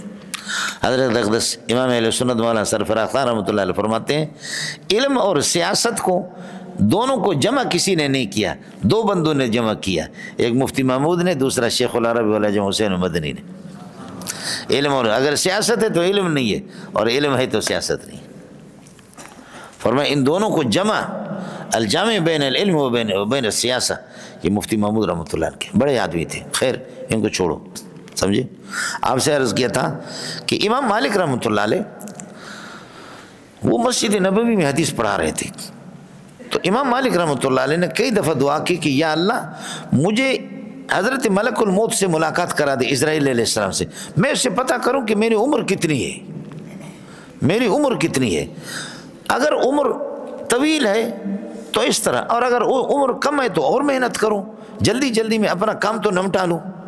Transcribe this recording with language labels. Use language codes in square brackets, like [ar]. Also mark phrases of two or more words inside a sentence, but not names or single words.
[ur] حضرت اقدس امام اہل سنت مولانا سرفراز خان رحمۃ اللہ علیہ فرماتے ہیں علم اور سیاست کو دونوں کو جمع کسی نے نہیں کیا، 2 بندوں نے جمع کیا، ایک مفتی محمود نے، دوسرا شیخ العرب والجم حسین مدنی نے۔ علم اور اگر سیاست ہے تو علم نہیں ہے، اور علم ہے تو سیاست نہیں۔ فرمایا ان دونوں کو جمع، [ar] الجامع بین العلم و بین السیاسہ، [ur] یہ مفتی محمود رحمۃ اللہ کے بڑے آدمی تھے، خیر ان کو چھوڑو، سمجھے۔ آپ سے عرض کیا تھا کہ امام مالک رحمۃ اللہ علیہ وہ مسجد نبوی میں حدیث پڑھا رہے تھے، تو امام مالک رحمۃ اللہ علیہ نے کئی دفعہ دعا کی کہ یا اللہ مجھے حضرت ملک الموت سے ملاقات کرا دے، اسرائیل علیہ السلام سے، میں اس سے پتہ کروں کہ میری عمر کتنی ہے، میری عمر کتنی ہے، اگر عمر طویل ہے تو اس طرح، اور اگر عمر کم ہے تو اور محنت کروں، جلدی جلدی میں اپنا کام تو نمٹا لوں۔